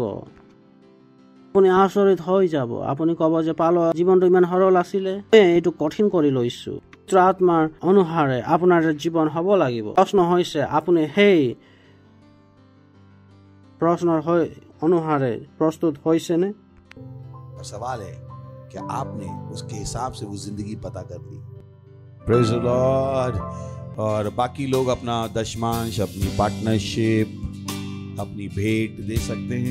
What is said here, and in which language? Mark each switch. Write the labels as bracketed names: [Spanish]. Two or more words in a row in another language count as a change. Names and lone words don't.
[Assamese] আপুনি আচৰিত হৈ যাব। আপুনি ক'ব যে পাউলৰ জীৱনটো ইমান সৰল আছিলে, এইটো কঠিন কৰি লৈছো। পবিত্ৰ আত্মাৰ অনুসাৰে আপোনাৰ জীৱন হ'ব লাগিব। প্ৰশ্ন হৈছে আপুনি সেই প্ৰশ্নৰ অনুসাৰে প্ৰস্তুত হৈছেনে? [Hindi] सवाल है कि आपने उसके हिसाब से वो जिंदगी पता कर ली। [English] Praise the Lord. [Hindi] और बाकी लोग अपना दशमांश, अपनी पार्टनरशिप, अपनी भेंट दे सकते हैं।